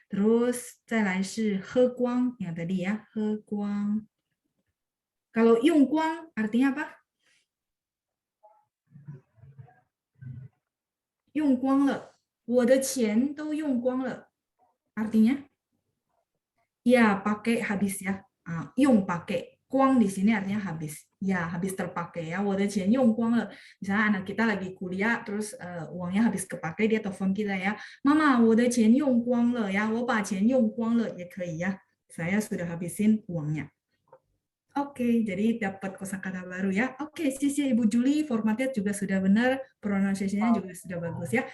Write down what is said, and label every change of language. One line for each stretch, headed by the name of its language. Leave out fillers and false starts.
Indonesian: Terus
Chinese: 再来是喝光
Indonesian: yang tadi ya, 喝光. Kalau 用光 artinya apa?
Chinese: 用光了，我的钱都用光了.
Indonesian: Artinya ya pakai habis ya. 用 pakai. 光 di sini artinya habis. Ya, habis terpakai ya.
Chinese: 我的钱用光了.
Indonesian: Misalnya anak kita lagi kuliah, terus uangnya habis kepakai, dia telepon kita ya.
Chinese: Mama, 我的钱用光了 ya. 我把钱用光了 也可以 ya.
Indonesian: Saya sudah habisin uangnya. Oke, jadi dapat kosakata baru ya. Oke, sisi Ibu Juli, formatnya juga sudah benar, pronunciation-nya juga sudah bagus ya.